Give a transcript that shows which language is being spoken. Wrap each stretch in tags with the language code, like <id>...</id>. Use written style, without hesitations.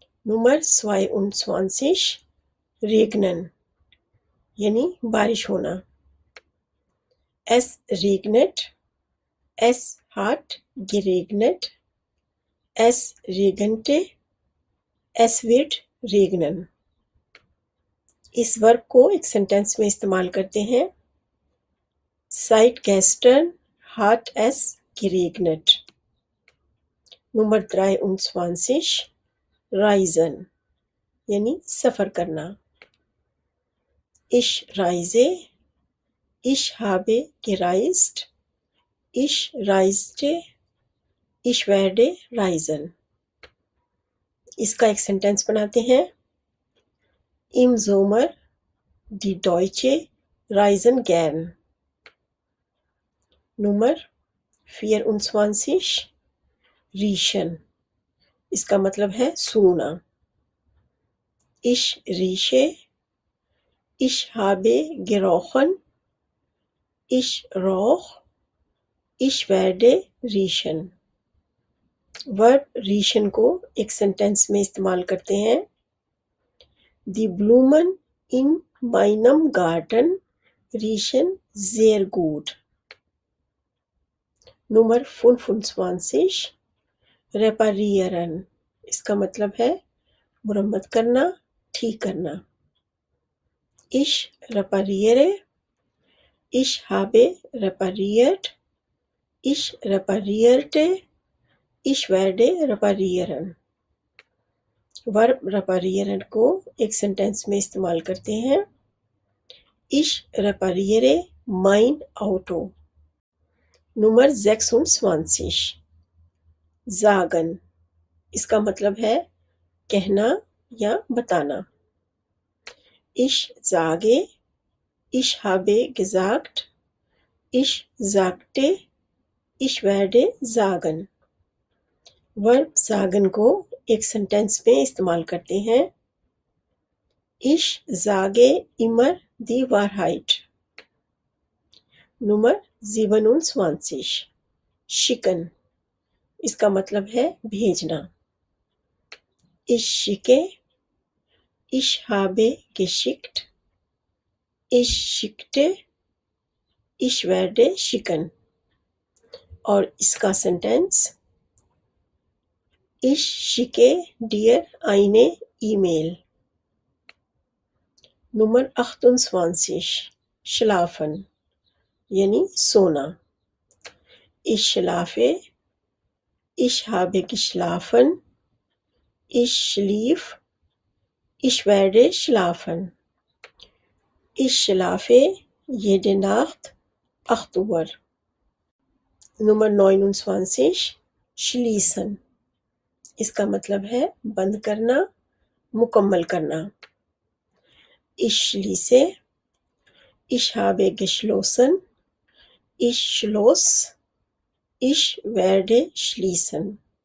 <de>Nummer 22 regnen</de> <ur>یعنی بارش ہونا.</ur> <de>Es regnet, es hat geregnet, es regnete, es wird regnen.</de> <ur>اس ورب کو ایک سینٹینس میں استعمال کرتے ہیں.</ur> <de>Seit gestern hat es geregnet. Nummer 23 reisen</de> <ur>یعنی سفر کرنا.</ur> <de>Ich reise, ich habe gereist, ich reiste, ich werde reisen.</de> <ur>اس کا ایک سینٹینس بناتے ہیں.</ur> <de>Im Sommer die Deutsche reisen gern. Nummer 24 riechen</de> <ur>اس کا مطلب ہے سونگنا.</ur> <de>Ich rieche, ich habe gerochen, ich roch, ich werde riechen.</de> <ur>ورب ریشن کو ایک سینٹینس میں استعمال کرتے ہیں.</ur> <de>Die Blumen in meinem Garten riechen sehr gut. Nummer 25 reparieren</de> <ur>اس کا مطلب ہے مرمت کرنا، ٹھیک کرنا.</ur> <de>Ich repariere, ich habe repariert, ich reparierte, ich werde reparieren.</de> <ur>ورب reparieren کو ایک سینٹینس میں استعمال کرتے ہیں.</ur> <de>Ich repariere mein Auto. Nummer 26 sagen</de> <ur>اس کا مطلب ہے کہنا یا بتانا.</ur> <de>Ich sage, ich habe gesagt, ich sagte, ich werde sagen.</de> <ur>ورب sagen کو ایک سینٹینس میں استعمال کرتے ہیں.</ur> <de>Ich sage immer die Wahrheit. Nummer 27 schicken</de> <ur>اس کا مطلب ہے بھیجنا.</ur> <de>Ich schicke, ich habe geschickt, ich schickte, ich werde schicken.</de> <ur>اور اس کا sentence</ur> <de>Ich schicke dir eine E-Mail. Nummer 28 schlafen</de> <ur>یعنی سونا.</ur> <de>Ich schlafe, ich habe geschlafen, ich schlief, ich werde schlafen. Ich schlafe jede Nacht 8 Uhr. Nummer 29 schließen</de> <ur>اس کا مطلب ہے بند کرنا، مکمل کرنا.</ur> <de>Ich schließe, ich habe geschlossen, ich schloss, ich werde schließen.</de>